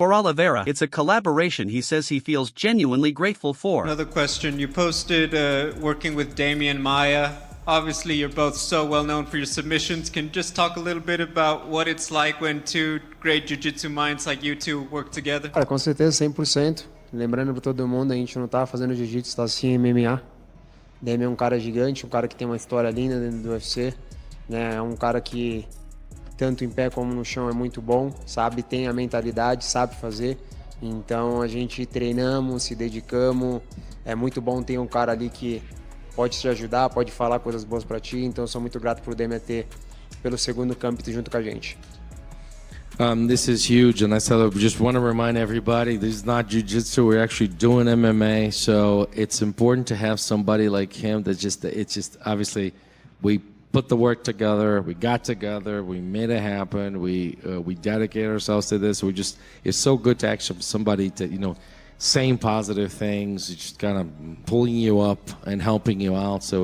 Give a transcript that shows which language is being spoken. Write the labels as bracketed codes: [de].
[en] For Oliveira, it's a collaboration he says he feels genuinely grateful for. Another question. You posted working with Demian Maia Obviously, you're both so well known for your submissions. Can you just talk a little bit about what it's like when two great jiu-jitsu minds like you two work together? [pt] Cara, com certeza, 100%. Lembrando para todo mundo, a gente não tá fazendo jiu-jitsu, tá assim MMA. Demian é um cara gigante, um cara que tem uma história linda dentro do UFC, né? É um cara que tanto em pé como no chão é muito bom, sabe, tem a mentalidade, sabe fazer. Então a gente treinamos, se dedicamos. É muito bom ter um cara ali que pode te ajudar, pode falar coisas boas para ti. Então eu sou muito grato por Demian ter pelo segundo campeonato junto com a gente. [en] This is huge, and I just want to remind everybody, this is not jiu-jitsu, we're actually doing MMA, so it's important to have somebody like him that it's just, obviously, we put the work together, we got together, we made it happen, we dedicate ourselves to this, it's so good to actually have somebody to, saying positive things, just kind of pulling you up and helping you out.